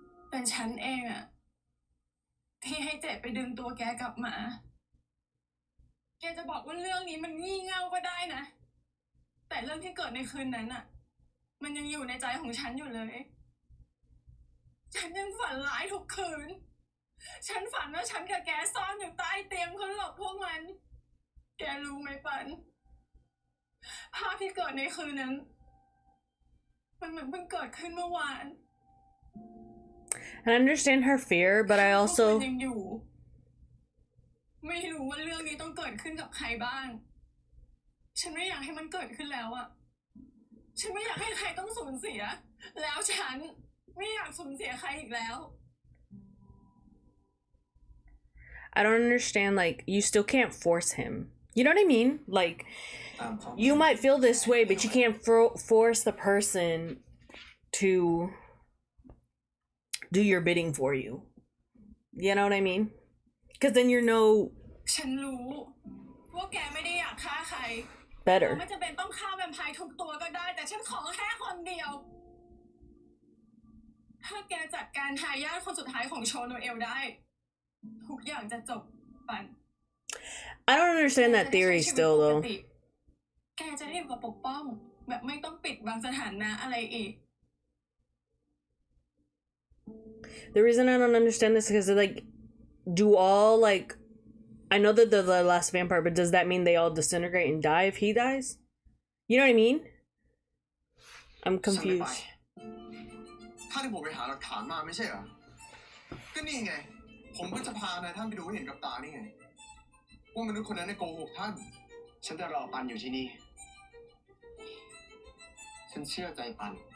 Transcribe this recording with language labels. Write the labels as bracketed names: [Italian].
[Thai] เป็นฉันเองอะที่ให้เจดไปดึงตัวแกกลับมาแกจะบอกว่าเรื่องนี้มันงี่เง่าก็ได้นะแต่เรื่องที่เกิดในคืนนั้นอะมันยังอยู่ในใจของฉันอยู่เลยฉันยังฝันร้ายทุกคืนฉันฝันว่าฉันกับแกซ่อนอยู่ใต้เตียงเพื่อหลบพวกมันแกรู้ไหมปันภาพที่เกิดในคืนนั้นมันเหมือนเพิ่งเกิดขึ้นเมื่อวาน [English] I understand her fear, but I also [Thai] ยังอยู่ไม่รู้ว่าเรื่องนี้ต้องเกิดขึ้นกับใครบ้างฉันไม่อยากให้มันเกิดขึ้นแล้วอะฉันไม่อยากให้ใครต้องสูญเสียแล้วฉันไม่อยากสูญเสียใครอีกแล้ว [English] I don't understand, like, you still can't force him. You know what I mean? Like, you might feel this way, but you can't force the person to do your bidding for you. You know what I mean? Because then you're no [Thai] ฉันรู้ว่าแกไม่ได้อยากฆ่าใคร [English] better. [Thai] ไม่จำเป็นต้องฆ่าแวมไพร์ทุกตัวก็ได้แต่ฉันขอแค่คนเดียวถ้าแกจัดการทายาทคนสุดท้ายของโชโนเอลได้ทุกอย่างจะจบปัน [English] I don't understand that theory still, though. [Thai] แกจะได้อยู่กับปกป้องแบบไม่ต้องปิดบังสถานะอะไรอีก [English] The reason I don't understand this is because, like, do all, like, I know that they're the last vampire, but does that mean they all disintegrate and die if he dies? You know what I mean? I'm confused. [Thai] ถ้าที่ผมไปหาหลักฐานมาไม่ใช่เหรอก็นี่ไงผมก็จะพานายท่านไปดูให้เห็นกับตานี่ไงว่ามนุษย์คนนั้นโกหกท่านฉันจะรอปันอยู่ที่นี่ฉันเชื่อใจปัน